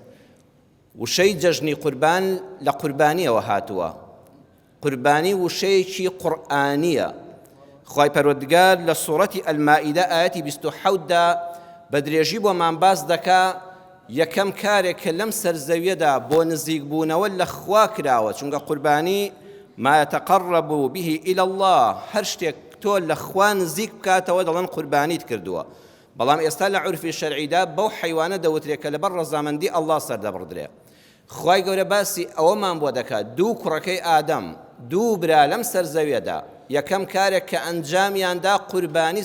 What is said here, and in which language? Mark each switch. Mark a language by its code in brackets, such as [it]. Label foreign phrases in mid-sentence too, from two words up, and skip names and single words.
[ckb] وشەی جەژنی قوربان لە قوربانیەوە هاتووە قوربانی وشەیەکی قورئانیە خوای پەروەردگار لە سوورەتی ئەلمائیدە ئایەتی 27دا بە درێژی بۆمان باس دەکا یەکەم کارێک کە لەم سەرزەویەدا بۆ نزیکبوونەوە لە خوا کراوە چونکە قوربانی ما [ar] يتقرب به إلى الله [ckb] هەر شتێک تۆ لە خوا نزیک بکاتەوە دەڵێن قوربانیت کردووە بەڵام ئێستا لە عورفی شەرعیدا بەو حەیوانە دەوترێت کە لەبەر ڕەزامەندی ئەڵڵا سەردەبڕدرێ خوای گەورە باسی ئەوەمان بۆ دەکات دوو کوڕەکەی ئادەم دوو برا لەم سەرزەویەدا یەکەم کارێک کە ئەنجامیاندا قوربانی